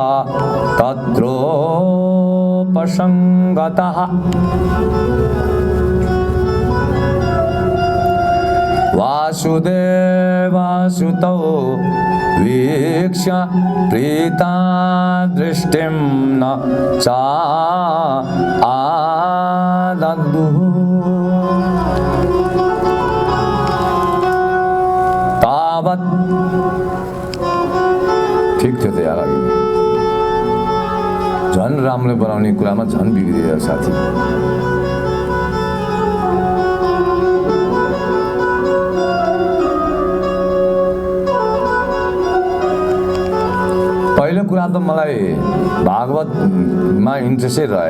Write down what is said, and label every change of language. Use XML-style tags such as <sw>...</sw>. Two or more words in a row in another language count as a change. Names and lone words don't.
<sa>तत्रोपसङ्गतः वासुदेवसुतौ वीक्ष्य प्रीता दृष्टिं न चाददुः तावत्</sa> <ne>ठिक थियो त यार, अघि झन् राम्रो बनाउने कुरामा झन् बिग्रियो साथी। पहिलो कुरा त मलाई भागवतमा इन्ट्रेस्टै रहेन।</ne>